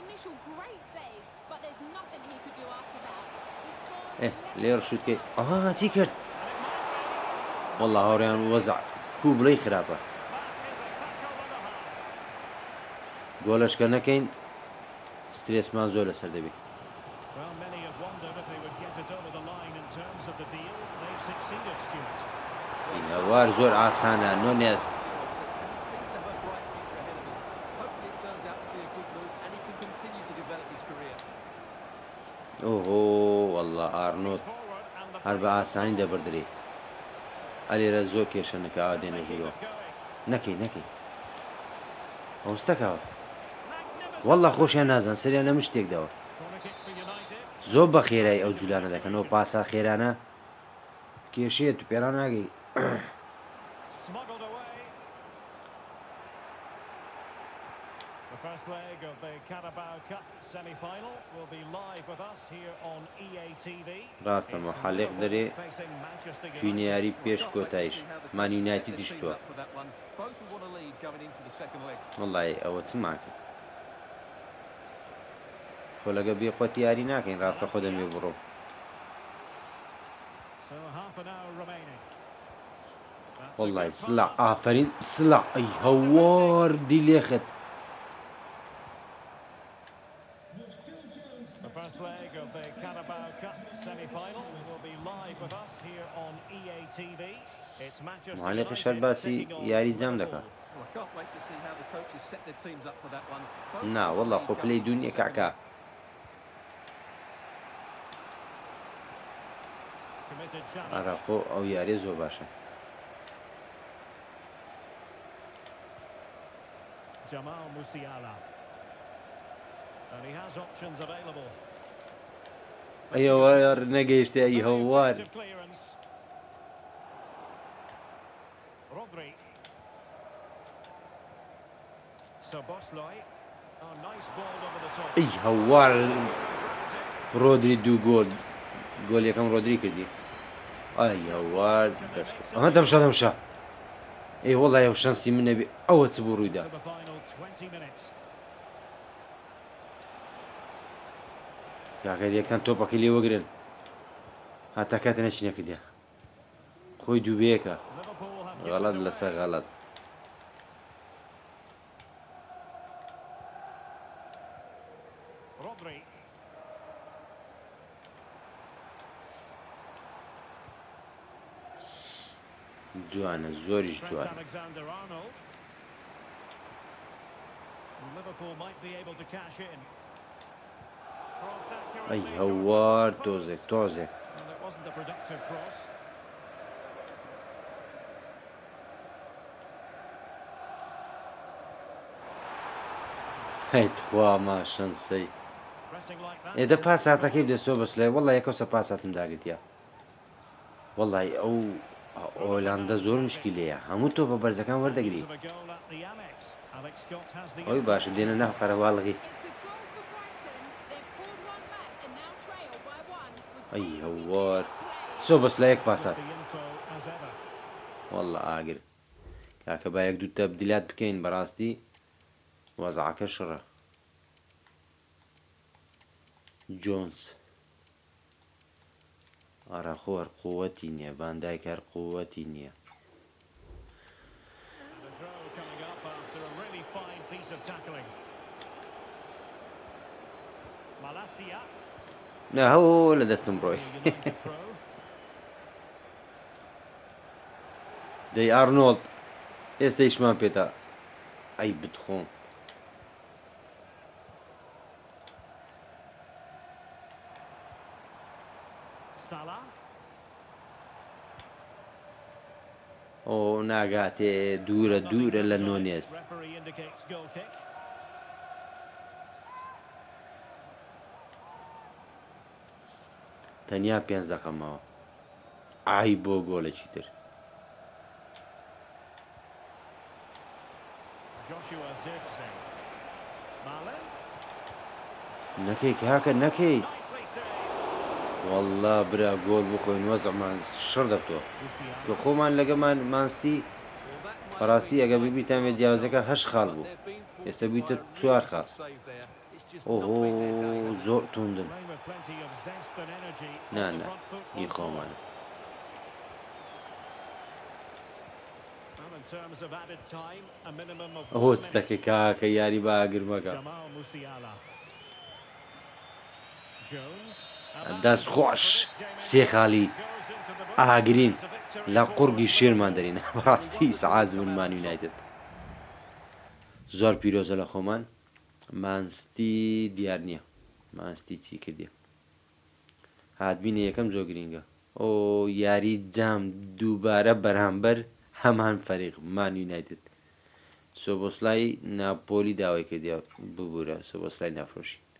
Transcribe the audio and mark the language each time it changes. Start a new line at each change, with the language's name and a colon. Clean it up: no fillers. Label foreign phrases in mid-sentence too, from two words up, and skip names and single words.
Central Kurdish: لێڕ شوتکەی ئەها چی کرد وەڵا هاوڕێیان وەزع کوو بڵێی خراپە گۆلەشکە نەکەین سترێسمان زۆر لەسەر دەبێت
English: Well, many have wondered if they would get it over the line in terms of the deal. They've succeeded, Stuart.
Central Kurdish: هەوار زۆر ئاسانە نۆنێس
English: And he seems to have a bright future ahead of him. Hopefully it turns out to be a good move and he can continue to develop his career.
Central Kurdish: ئۆهۆ وەڵا ئارنۆت
English: Forward and the
Central Kurdish: هەر بە ئاسانی دەبردرێ ئەلێرە زۆر کێشەنەکە ئاوا دێنە ژوورەوە نەکەی نەکەی ئەوستەکەوە وەڵا خۆشیان نازان سەریان لە من شتێک داوە
English: corner kick for United.
Central Kurdish: زۆر بە خێرای ئەو جولانە دەکەنەوە پاسا خێرانە کێشەیە تو پێران ناگەی
English: Smuggled away. The first leg of the Carabao Cup semi-final will be live with us here on EA TV.
Central Kurdish: ڕاستە مەحەلێق دەرێ
English: Facing Manchester
Central Kurdish: چوینە
English: United.
Central Kurdish: یاری پێش
English: Can't wait to
Central Kurdish: کۆتایش
English: see how the
Central Kurdish: مان
English: coaches set
Central Kurdish: یونایتد
English: their teams
Central Kurdish: دیشتووە
English: up for that one. Both will want to lead going into the second leg.
Central Kurdish: وەڵی ئەوە چمان کرد خۆ لەگە بێ خۆتی یاری ناکەین ڕاستە خۆ دەمێ بڕۆ
English: So half an hour remaining. That's a
Central Kurdish: وەڵی
English: good
Central Kurdish: سلا
English: pass.
Central Kurdish: ئافرین سلا ئەی هەوار دیلێخت
English: The first leg of the Carabao Cup semi-final will be live with us here on EA TV. It's Manchester
Central Kurdish: مالێکی
English: United
Central Kurdish: شەر باسی
English: taking on
Central Kurdish: یاری جەم
English: Liverpool.
Central Kurdish: دەکات
English: Well, I can't wait to see how the coaches set their teams up for that one. Both
Central Kurdish: نا
English: will
Central Kurdish: وەڵا
English: lead
Central Kurdish: خۆ
English: going
Central Kurdish: پلەی
English: into
Central Kurdish: دوو
English: the
Central Kurdish: نییە
English: second
Central Kurdish: کاکە
English: leg. Committed
Central Kurdish: ئارا
English: challenge.
Central Kurdish: خۆ ئەو یاری زۆر باشە
English: Jamal Musiala. And he has options available.
Central Kurdish: ئەیەوە نەگەیشتە ئەی
English: Very
Central Kurdish: هەوار
English: effective clearance. Rodri. Szoboszlai. Oh, nice ball over the top.
Central Kurdish: ئەی هەوار ڕۆدری دوو گۆل گۆل یەکەم ڕۆدری کردی ئای هەوار ئەمە دەمشە دەمشە ئەی وەڵای ئەو شەنسی من نەبێ ئەوە چ بوو ڕوویدا
English: To the final 20 minutes.
Central Kurdish: کاکە یەکتان تۆپەکەی لێ وەگرن هاتا کاتە نەچی نەکردیا خۆی دووبەیەکە
English: Liverpool have given
Central Kurdish: غەڵەت
English: it
Central Kurdish: لەسەر
English: away.
Central Kurdish: غەڵەت
English: Rodri.
Central Kurdish: جوانە زۆریش
English: Trent
Central Kurdish: جوانە
English: Alexander-Arnold. Liverpool might be able to cash in. Crossed
Central Kurdish: ئەی
English: accurately
Central Kurdish: هەوار
English: towards the
Central Kurdish: تۆزێک
English: post.
Central Kurdish: تۆزێک
English: And it wasn't a productive cross.
Central Kurdish: هەیت خواما شەنسەی
English: Pressing like that.
Central Kurdish: ئێدە پاساتەکەی بدەستۆ بەس لای وەڵی یەکەسە پاساتم داگرتیا وەڵی ئەو ئۆلاندا زۆر مشکلەیە هەموو تۆ بە بەرزەکان وەردەگری
English: Of a goal at the Amex. Alex Scott has the
Central Kurdish: ئەوی باشە دێنە ناو قەرەواڵغی
English: It's a goal for Brighton. They've pulled one back and now trail by
Central Kurdish: ئەی هەوار سۆبەس لە یەک پاسات
English: With the info as ever.
Central Kurdish: وەڵڵە ئاگر کاکە با یەک دوو تە بدیلات بکەین بەڕاستی وەزعەکە شڕە جۆنس ئاراخۆ هەر قووەتی نییە ڤاندایک هەر قووەتی نییە
English: And a throw coming up after a really fine piece of tackling. Malacia.
Central Kurdish: ناهۆ لە دەستم ڕۆی
English: United throw.
Central Kurdish: دەی ئارنۆڵد ئێستا ئیشمان پێێتە ئەی بتخۆم
English: Salah.
Central Kurdish: ئۆ ناگاتێ دوورە دوورە لە نۆنێس
English: Referee indicates goal kick.
Central Kurdish: تەنیا 5 دەقەمەوە ئای بۆ گۆلێکی تر
English: Joshua Zirkzee. Malen.
Central Kurdish: نەکەی کاکە نەکەی
English: Nicely saved.
Central Kurdish: وەڵڵا برا گۆل بخۆین وەزعمان شڕ دەبتەوە
English: Luciano.
Central Kurdish: کە خۆمان لەگەمان مانستی بەڕاستی ئەگە بیبیتان وێ جیاوازەکە 8 خاڵ بوو ئێستا بیتە 4 خاڵ ئۆهۆ زۆر توندن
English: Playing with plenty of zest and energy on
Central Kurdish: نا
English: the
Central Kurdish: نا
English: front foot
Central Kurdish: هی
English: once more.
Central Kurdish: خۆمانە
English: And in terms of added time, a minimum of
Central Kurdish: ئەهۆ
English: 1
Central Kurdish: چ
English: minute.
Central Kurdish: دەکەی کاکە یاری باگر مەکە
English: Jamal Musiala. Jones.
Central Kurdish: دەست خۆش سێ خاڵی ئاگرین لە قورگی شێرمان دەرین بەڕاستی سەعات بنمان یونایتد زۆر پیرۆزە لە خۆمان مانستی دیار نییە مانستی چی کردی هاتبینە یەکەم زۆر گرینگە ئۆ یاری جام دووبارە بەرامبەر هەمان فەریق مان یونایتد سۆبۆسلای ناپۆلی داوای کردیا ببوورە سۆبۆسلای نافرۆشی